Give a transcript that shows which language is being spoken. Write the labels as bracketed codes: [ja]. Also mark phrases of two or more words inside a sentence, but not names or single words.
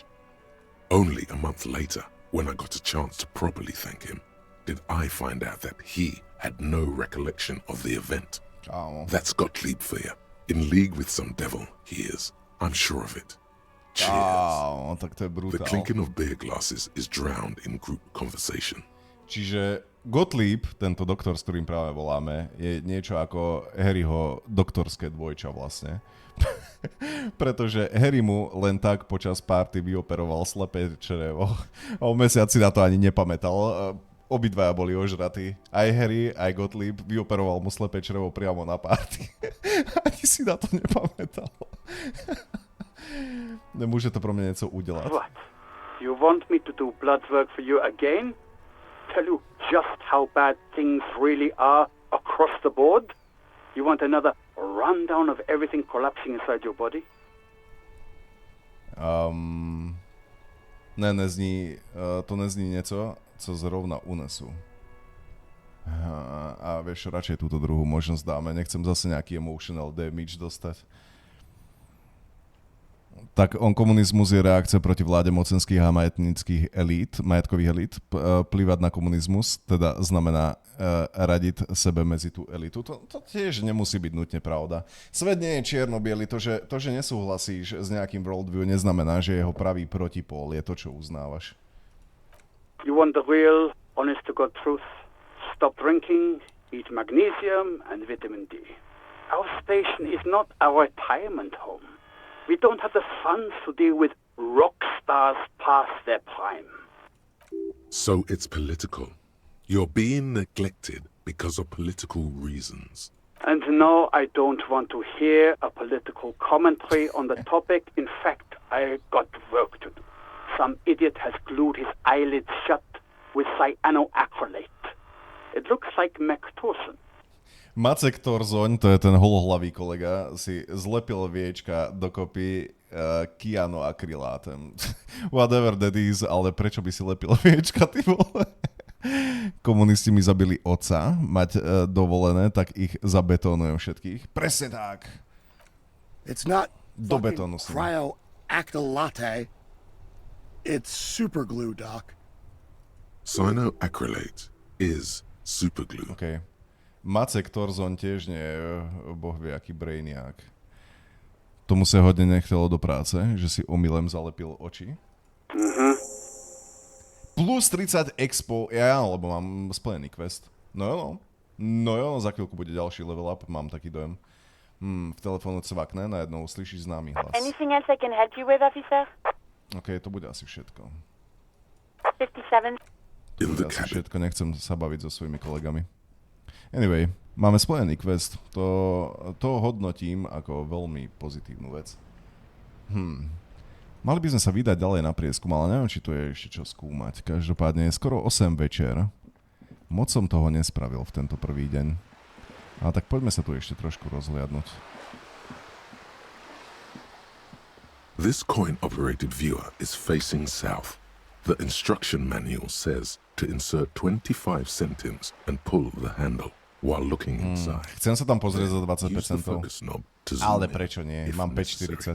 [en] Only a month later, when I got a chance to properly thank him, did I find out that he had no recollection of the event. That's Gottlieb for you. In league with some devil, he is. I'm sure of it. Cheers. [sk] Tak to je brutál. [en] The clinking of beer glasses is drowned in group conversation. [sk] Čiže Gottlieb, tento doktor, s ktorým práve voláme, je niečo ako Harryho doktorské dvojča vlastne. Pretože Harry mu len tak počas party vyoperoval slepé črevo a o mesiac si na to ani nepamätal. Obidvaja boli ožratí. Aj Harry, aj Gottlieb vyoperoval mu slepé črevo priamo na party. Ani si na to nepamätal. Nemôže to pro mňa niečo udelať. [en] What? You want me to do blood work for you again? Tell you just how bad things really are across the board? You want another rundown of everything collapsing inside your body? [cs] To nezní něco, co zrovna unesu. [sk] A vieš, radšej túto druhú možnosť dáme. Nechcem zase nejaký [en] emotional damage [sk] dostať. Tak komunizmus je reakcia proti vláde mocenských a majetkových elít. Plývať na komunizmus, teda znamená radiť sebe mezi tú elitu. To tiež nemusí byť nutne pravda. Svet nie je čierno-biely. To, že nesúhlasíš s nejakým worldview, neznamená, že jeho pravý protipól je to, čo uznávaš. [en] You want the real, honest-to-God truth? Stop drinking, eat magnesium and vitamin D. Our station is not a retirement home. We don't have the funds to deal with rock stars past their prime. So it's political. You're being neglected because of political reasons. And no, I don't want to hear a political commentary on the topic. In fact, I got work to do. Some idiot has glued his eyelids shut with cyanoacrylate. It looks like Mactorson. [sk] Macek Torzoň, to je ten holohlavý kolega, si zlepil viečka dokopy kyanoakrylátem. [en] Whatever that is, [sk] ale prečo by si lepil viečka, ty vole? Komunisti mi zabili otca, mať dovolené, tak ich zabetónujem všetkých. Presne tak. [en] It's not [sk] do betónu si. [en] cryoacrylate. It's superglue, Doc. Cyanoacrylate is superglue. Okay. [sk] Macek Torzoň tiež nie je boh vie aký brainiak. Tomu sa hodne nechcelo do práce, že si omylem zalepil oči. Plus 30 expo, lebo mám splnený quest. No jo, za chvíľku bude ďalší [en] level up, [sk] mám taký dojem. V telefónu cvakne, najednou slyšíš známy hlas. [en] Anything else I can help you with, officer? [sk] OK, to bude asi všetko. 57. To bude asi všetko, nechcem sa baviť so svojimi kolegami. Anyway, máme splnený quest. To hodnotím ako veľmi pozitívnu vec. Mali by sme sa vydať ďalej na prieskum, ale neviem, či tu je ešte čo skúmať. Každopádne je skoro 8 večer. Moc som toho nespravil v tento prvý deň. Ale tak poďme sa tu ešte trošku rozhliadnúť. [en] This coin-operated viewer is facing south. The instruction manual says to insert 25 centimes and pull the handle while looking inside. [sk] Chcem sa tam pozrieť za 20%. Ale prečo nie? Mám 5,40.